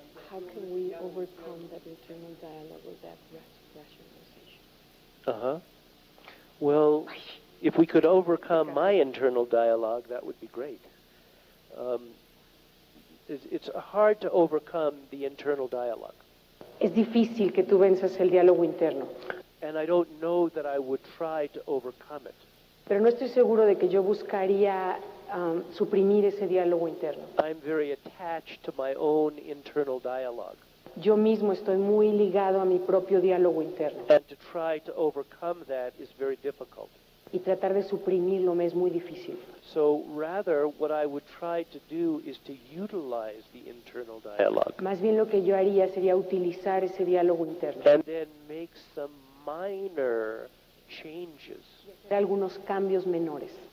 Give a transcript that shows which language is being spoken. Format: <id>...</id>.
<en>How can we overcome that internal dialogue or that rationalization? Uh-huh. Well, if we could overcome my internal dialogue, that would be great. It's hard to overcome the internal dialogue.</en> <es>Es difícil que tú venzas el diálogo interno.</es> <en>And I don't know that I would try to overcome it.</en> <es>Pero no estoy seguro de que yo buscaría suprimir ese diálogo interno.</es> <en>I'm very attached to my own internal dialogue.</en> <es>Yo mismo estoy muy ligado a mi propio diálogo interno.</es> <en>And to try to overcome that is very difficult.</en> <es>Y tratar de suprimirlo me es muy difícil.</es> <en>So rather, what I would try to do is to utilize the internal dialogue.</en> <es>Más bien lo que yo haría sería utilizar ese diálogo interno.</es> <en>And then make some minor changes.</en> <es>Hacer algunos cambios menores.</es>